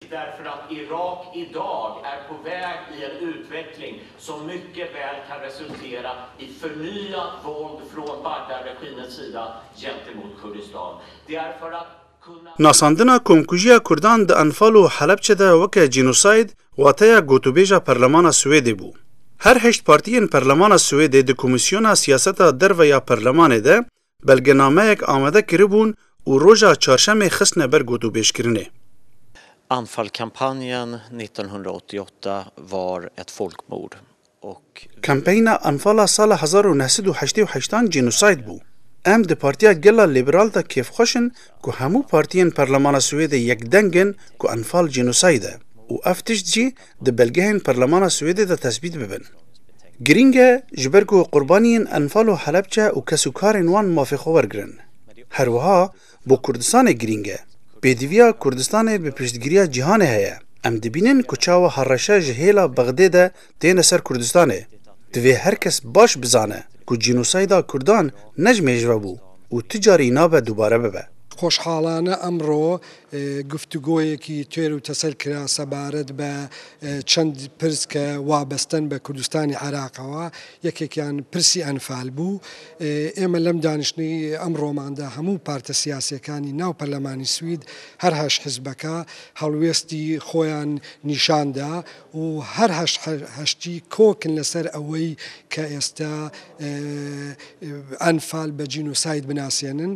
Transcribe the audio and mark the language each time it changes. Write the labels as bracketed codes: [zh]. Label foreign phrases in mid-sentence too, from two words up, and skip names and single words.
[sv] därför att Irak idag är på väg i en utveckling som mycket väl kan resultera i förnyat våld från Bagdad-regimens sida gentemot Kurdistan. Det är för att [ku] ناساندنا کۆمکوژیە کوردان د ئەنفال و حەلەبچەدا وەکە جینۆساید واتەیە گۆتوبێژە پەرلەمانە سوێدێ بوو. هەر هەشت پارتیên پەرلەمانە سوێدێ di Komîsyona Siyaseta Derve ya Perlemanê de belgenameyek amade kiribûn û roja çarşemê xistne ber gotûbêjkirinê. [sv] Anfalkampanjen 1988 var ett folkmord. [ku] Kampeyna Anfala sala 1988 جینۆساید بوو. Em di Partiya Gela Liberal de kêfxweşin ku hemû partiyên Perlemana Swêdê yekdengin ku Enfal jînosayid e û ev tişt jî di belgehên Perlemana Swêdê de tespît bibin. Girîng e ji ber ku qurbaniyên Enfal û Helepçe û kesûkarên wan mafêxwe wergirin. Herwiha bo Kurdistanê girîng e. Pêdiviya Kurdistanê bi piştgiriya cîhanê heye. Em dibînin ku çawa hereşe ji hêla Bexdê de têne ser Kurdistanê. Divê her kes baş bizane ku jînosayda Kurdan nejmêjve bû û ti carî nabe dubare bibe. [ckb] خۆشحاڵانە ئەمڕۆ گفتوگۆیەکی توێر و تەسەر کرا سەبارەت بە چەند پرس کە وابەستن بە کوردستانی عێراقەوە یەکێکیان پرسی ئەنفال بوو. ئێمە لەم دانیشتنی ئەمڕۆماندا هەموو پارتە سیاسیەکانی ناو پەرلەمانی سوید هەر هەش حیزبەکە هەڵوێستی خۆیان نیشاندا و هەر هەشتی کۆکن لەسەر ئەوەی کە ئێستا ئەنفال بە جینۆساید بناسیێنن.